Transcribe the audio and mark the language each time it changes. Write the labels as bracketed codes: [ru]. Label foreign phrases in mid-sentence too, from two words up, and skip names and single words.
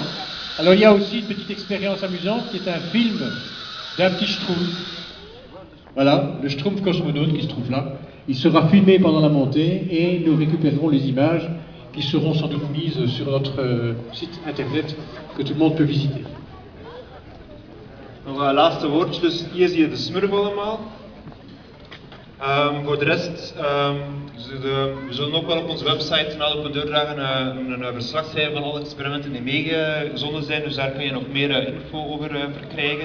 [fr] Alors il y a aussi une petite expérience amusante qui est un film d'un petit schtroumpf. Voilà, le schtroumpf cosmonaute qui se trouve là. Il sera filmé pendant la montée et nous récupérerons les images qui seront sans doute mises sur notre site internet que tout le monde peut visiter. [nl] Nog een laatste woordje, dus hier zie je de smurf allemaal. Voor de rest, we zullen ook wel op onze website na de deur dragen een verslag schrijven van alle experimenten die meegezonden zijn, dus daar kun je nog meer info over verkrijgen.